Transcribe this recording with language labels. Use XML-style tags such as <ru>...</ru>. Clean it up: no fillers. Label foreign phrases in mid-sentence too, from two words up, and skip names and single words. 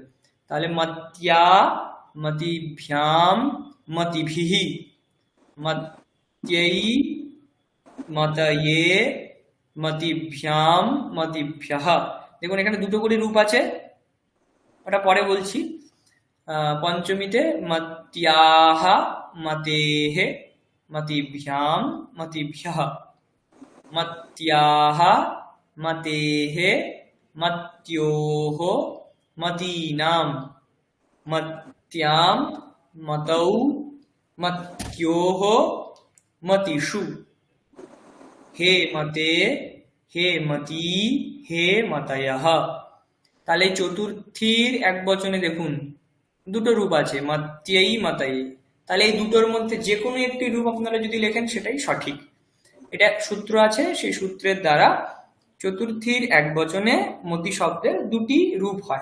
<sa>তাহলে মত্যা মতিভ্যাম মতিভিহি, মত্যৈ মতয়ে মতিভ্যাম মতিভ্যঃ।</sa> <bn>দেখুন এখানে দুটো করে রূপ আছে, ওটা পরে বলছি।</bn> <sa>পঞ্চমীতে মত্যাহ মতেহ মতিভ্যাম মতিভ্যঃ, মত্যাহ মতেহ মত্যোহ মতীনাম, মত্যাম মতৌ মত্যোহ মতিষু। হে মতে হে মতি হে মতয়ঃ।</sa> <bn>তাহলে চতুর্থীর এক বচনে দেখুন দুটো রূপ আছে,</bn> <sa>মত্যৈ মতয়ে।</sa> <bn>তাহলে এই দুটোর মধ্যে যে কোনো একটি রূপ আপনারা যদি লেখেন সেটাই সঠিক। এটা সূত্র আছে, সেই সূত্রের দ্বারা চতুর্থীর এক বচনে মতি শব্দের দুটি রূপ হয়।</bn>